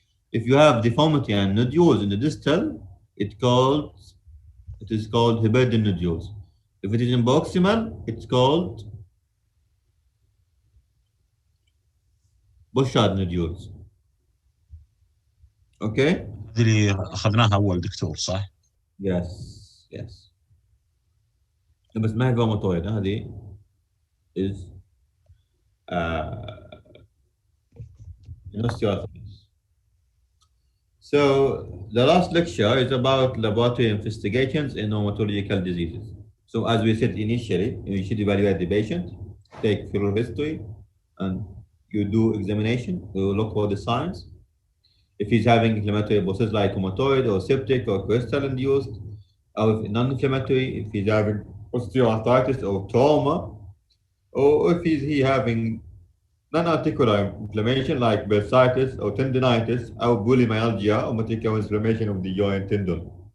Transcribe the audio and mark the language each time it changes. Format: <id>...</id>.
<en>If you have deformity and nodules in the distal, it is called Heberden nodules. If it is in proximal, it's called Bouchard nodules. Okay?</en> <ar>هذه اللي أخذناها أول دكتور صح؟</ar> <en>Yes, yes.</en> <ar>بس ما هي rheumatoid, هذه</ar> <en>is osteoarthritis. So the last lecture is about laboratory investigations in rheumatological diseases. So as we said initially, you should evaluate the patient, take fluid history, and you do examination, you look for the signs. If he's having inflammatory process like rheumatoid or septic or crystal induced, or if non-inflammatory, if he's having osteoarthritis or trauma, or if he having non-articular inflammation like bursitis or tendinitis or polymyalgia or meticulous inflammation of the joint tendon.</en>